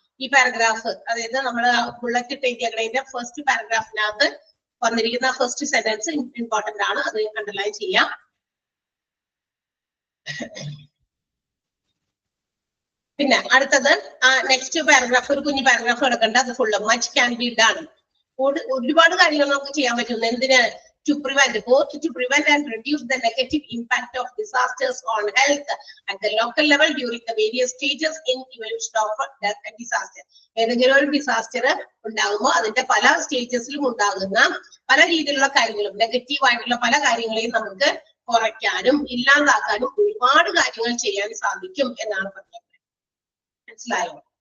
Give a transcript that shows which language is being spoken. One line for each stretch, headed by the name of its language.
Malayalam: ഈ പാരഗ്രാഫ്, അതായത് നമ്മൾ ബുള്ളറ്റ് ഇട്ട് എഴുതിയതിന്റെ ഫസ്റ്റ് പാരഗ്രാഫിനകത്ത് വന്നിരിക്കുന്ന ഫസ്റ്റ് സെന്റൻസ് ഇമ്പോർട്ടന്റ് ആണ്, അത് അണ്ടർലൈൻ ചെയ്യാം. പിന്നെ അടുത്തത് നെക്സ്റ്റ് പാരഗ്രാഫ്, ഒരു കുഞ്ഞു പാരഗ്രാഫ് കിടക്കണ്ട, അത്
English: Full much can be done.
Malayalam: ഒരുപാട് കാര്യങ്ങൾ നമുക്ക് ചെയ്യാൻ പറ്റുന്നു. എന്തിന്?
English: to prevent and reduce the negative impact of disasters on health at the local level during the various stages in evolution of a disaster.
Malayalam: ഏതെങ്കിലും ഒരു ഡിസാസ്റ്റർ ഉണ്ടാകുമ്പോൾ അതിന്റെ പല സ്റ്റേജസിലും ഉണ്ടാകുന്ന പല രീതിയിലുള്ള കാര്യങ്ങളും, നെഗറ്റീവ് ആയിട്ടുള്ള പല കാര്യങ്ങളെയും നമുക്ക് കുറയ്ക്കാനും ഇല്ലാതാക്കാനും ഒരുപാട് കാര്യങ്ങൾ ചെയ്യാൻ സാധിക്കും എന്നാണ് പറഞ്ഞത്. മനസ്സിലായോ?